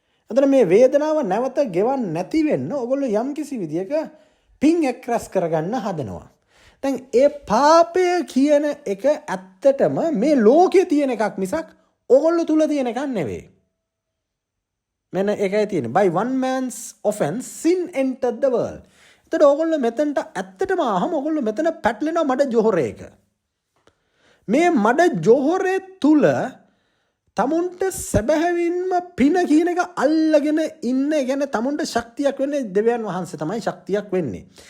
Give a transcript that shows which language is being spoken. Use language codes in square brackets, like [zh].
[si] එතන මේ වේදනාව නැවත ගෙවන්න නැති වෙන්න ඔගොල්ලෝ යම්කිසි විදියක පින් එක්රැස් කරගන්න හදනවා. දැන් ඒ පාපය කියන එක ඇත්තටම මේ ලෝකේ තියෙන එකක් මිසක් ඔගොල්ලෝ තුල තියෙන එකක් නෙවෙයි. මෙන්න ඒකයි තියෙන්නේ. [en] By one man's offense sin entered the world. [si] එතකොට ඔගොල්ලෝ මෙතනට ඇත්තටම ආවම ඔගොල්ලෝ මෙතන පැටලෙනවා මඩ ජොහරයක. මේ මඩ ජොහරේ තුල තමුන්ට සැබෑවින්ම පින කියන එක අල්ලගෙන ඉන්න, කියන්නේ තමුන්ට ශක්තියක් වෙන්නේ දෙවියන් වහන්සේ තමයි ශක්තියක් වෙන්නේ.